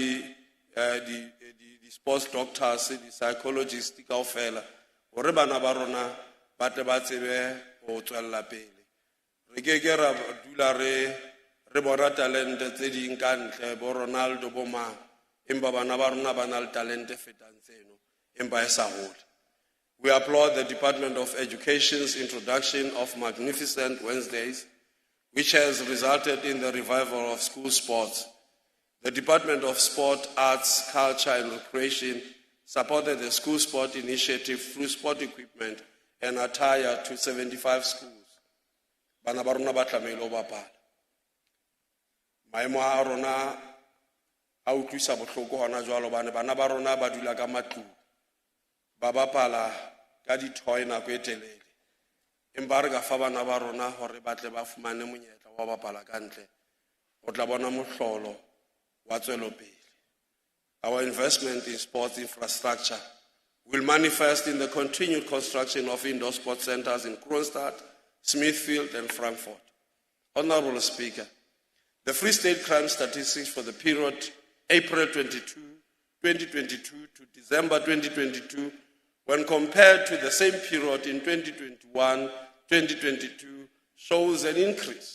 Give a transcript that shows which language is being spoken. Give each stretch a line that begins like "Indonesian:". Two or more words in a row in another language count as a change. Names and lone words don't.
Southern Sotho: di
English: sports doctors
Southern Sotho: di psychologists kaofela hore bana ba rona ba tle ba tsebe ho tswella pele re ke ra dula re bona talente tse ding ka ntle bo Ronaldo bo mang empa bana ba rona ba na le talente fetang tseno.
English: We applaud the Department of Education's introduction of Magnificent Wednesdays, which has resulted in the revival of school sports. The Department of Sport, Arts, Culture and Recreation supported the school sport initiative through sport equipment and attire to 75 schools.
Southern Sotho: Bana ba rona ba tlameile ho bapala. Maemo a rona a utlwisa bohloko hona jwalo bana ba rona ba dula ka matlung ba bapala ka di toy nako e telele empa re ka fa bana ba rona hore ba tle ba fumane monyetla wa bapala ka ntle o tla bona mohlolo wa tswelopele.
English: Our investment in sports infrastructure will manifest in the continued construction of indoor sports centers in Kroonstad, Smithfield, and Frankfurt. Honorable Speaker, the Free State crime statistics for the period April 2022 to December 2022, when compared to the same period in 2021-2022, shows an increase.